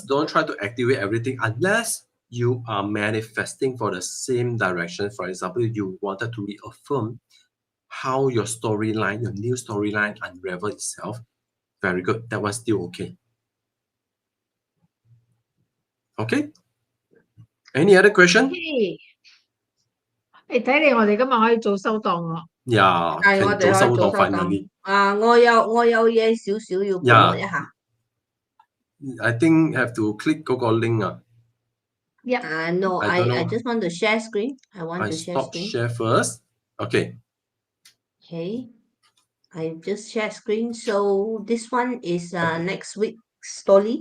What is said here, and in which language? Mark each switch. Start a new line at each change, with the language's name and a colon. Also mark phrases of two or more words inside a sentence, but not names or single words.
English: Don't try to activate everything unless you are manifesting for the same direction. For example, you wanted to reaffirm how your storyline, your new storyline unravel itself. Very good. That one's still okay. Okay? Any other question? Okay.
Cantonese: 睇嚟我哋今日可以早收檔咯。
English: Yeah，
Cantonese: 係我哋可以早收檔。我有嘢少少要補充一下。
English: I think have to click Google link. Yep. No, I don't I know. just want to share screen. I want I to share stop screen. share first. Okay. Okay. I just share screen. So this one is next week's story.